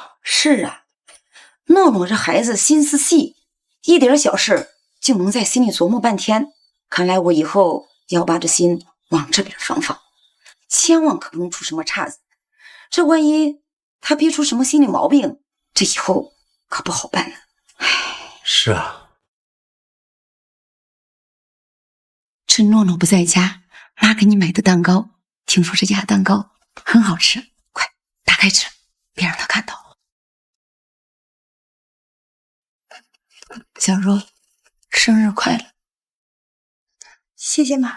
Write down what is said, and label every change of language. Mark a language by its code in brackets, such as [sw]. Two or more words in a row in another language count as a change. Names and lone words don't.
[zh] 是啊，诺诺这孩子心思细，一点小事就能在心里琢磨半天。看来我以後要把这心往這邊放，千萬可不能出什麼岔子。這萬一他憋出什麼心理毛病，這以後可不好辦了。是啊，趁諾諾不在家，媽給你買的蛋糕，聽說這家蛋糕很好吃，快打開吃，別讓他看到。小若，生日快樂！謝謝媽。